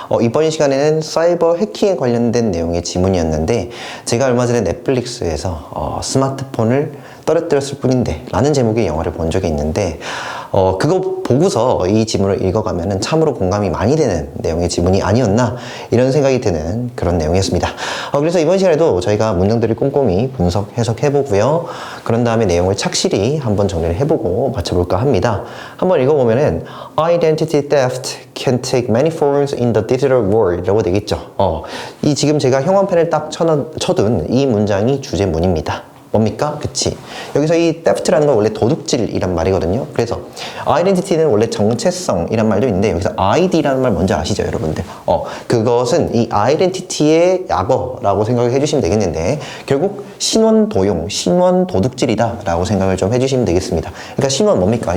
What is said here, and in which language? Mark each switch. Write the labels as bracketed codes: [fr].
[ko] 이번 시간에는 사이버 해킹에 관련된 내용의 지문이었는데 제가 얼마 전에 넷플릭스에서 스마트폰을 떨어뜨렸을 뿐인데 라는 제목의 영화를 본 적이 있는데 그거 보고서 이 지문을 읽어가면 참으로 공감이 많이 되는 내용의 지문이 아니었나 이런 생각이 드는 그런 내용이었습니다. 그래서 이번 시간에도 저희가 문장들을 꼼꼼히 분석, 해석해보고요. 그런 다음에 내용을 착실히 한번 정리를 해보고 맞춰볼까 합니다. 한번 읽어보면은 [en] Identity theft can take many forms in the digital world [ko] 라고 되겠죠. 이 지금 제가 형광펜을 딱 쳐둔 이 문장이 주제문입니다. 뭡니까? 그치. 여기서 이 theft라는 건 원래 도둑질이란 말이거든요. 그래서 identity는 원래 정체성이란 말도 있는데 여기서 id라는 말 뭔지 아시죠, 여러분들? 그것은 이 identity의 약어라고 생각을 해주시면 되겠는데 결국 신원 도용, 신원 도둑질이다 라고 생각을 좀 해주시면 되겠습니다. 그러니까 신원 뭡니까?